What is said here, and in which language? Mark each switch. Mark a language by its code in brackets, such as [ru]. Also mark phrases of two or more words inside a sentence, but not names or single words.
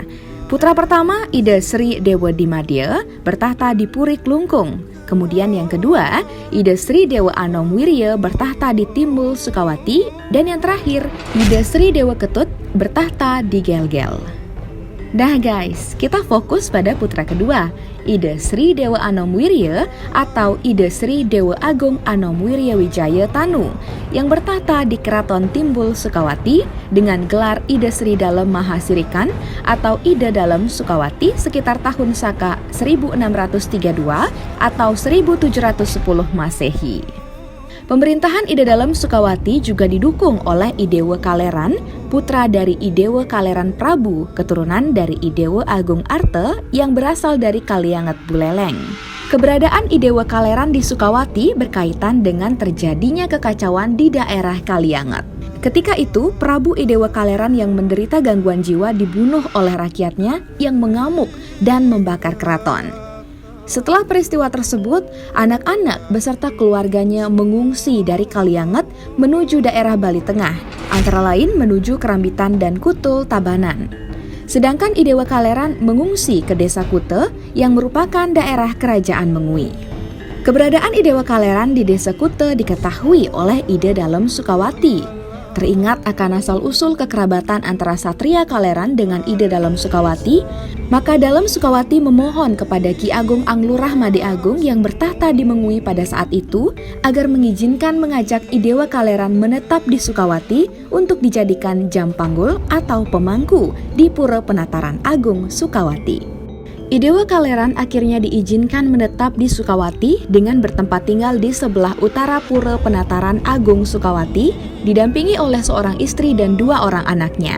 [id] Putra pertama, Ide Sri Dewa Dimadya, bertahta di Puri Klungkung. Kemudian yang kedua, Ide Sri Dewa Anom Wirya bertahta di Timbul Sukawati. Dan yang terakhir, Ide Sri Dewa Ketut bertahta di Gelgel. Nah guys, kita fokus pada putra kedua, Ide Sri Dewa Anom Wirya atau Ide Sri Dewa Agung Anom Wirya Wijaya Tanu yang bertahta di Keraton Timbul Sukawati dengan gelar Ide Sri Dalem Mahasirikan atau Ide Dalem Sukawati sekitar tahun Saka 1632 atau 1710 Masehi. Pemerintahan Ide Dalem Sukawati juga didukung oleh Idewa Kaleran, putra dari Idewa Kaleran Prabu, keturunan dari Idewa Agung Arte yang berasal dari Kalianget Buleleng. Keberadaan Idewa Kaleran di Sukawati berkaitan dengan terjadinya kekacauan di daerah Kalianget. Ketika itu, Prabu Idewa Kaleran yang menderita gangguan jiwa dibunuh oleh rakyatnya yang mengamuk dan membakar keraton. Setelah peristiwa tersebut, anak-anak beserta keluarganya mengungsi dari Kalianget menuju daerah Bali Tengah, antara lain menuju Kerambitan dan Kutul Tabanan. Sedangkan Idewa Kaleran mengungsi ke Desa Kute yang merupakan daerah Kerajaan Mengui. Keberadaan Idewa Kaleran di Desa Kute diketahui oleh Ide Dalem Sukawati. Teringat akan asal-usul kekerabatan antara Satria Kaleran dengan Ide Dalem Sukawati, maka Dalem Sukawati memohon kepada Ki Agung Anglurah Made Agung yang bertahta di Mengui pada saat itu agar mengizinkan mengajak Idewa Kaleran menetap di Sukawati untuk dijadikan jampanggul atau pemangku di Pura Penataran Agung Sukawati. Idewa Kaleran akhirnya diizinkan menetap di Sukawati dengan bertempat tinggal di sebelah utara Pura Penataran Agung Sukawati, didampingi oleh seorang istri dan 2 orang anaknya.